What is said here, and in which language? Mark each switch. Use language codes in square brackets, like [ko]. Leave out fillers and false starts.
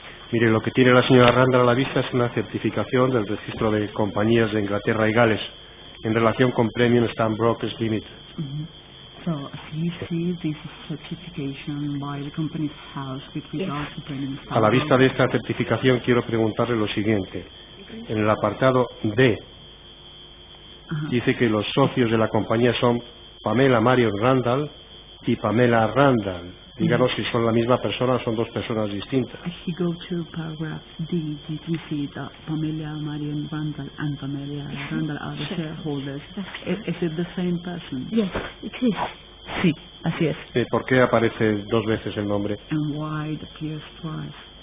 [es] Mire, lo que tiene la señora Randall a la vista es una certificación del registro de compañías de Inglaterra y Gales en relación con Premium Stamp Brokers Limited. [en] So, as you see, this is certification by the company's house with regard to Premium Stamp. [es] A la vista de esta certificación quiero preguntarle lo siguiente. En el apartado D dice que los socios de la compañía son Pamela Marion Randall y Pamela Randall. Díganos si son la misma persona o son dos personas distintas. [en] If you go to paragraph D, you can see that Pamela Marion Randall and Pamela Randall are the shareholders. Is it the same person? Yes, it is. [es] Sí, así es. ¿Por qué aparece dos veces el nombre? [en] And why it appears twice?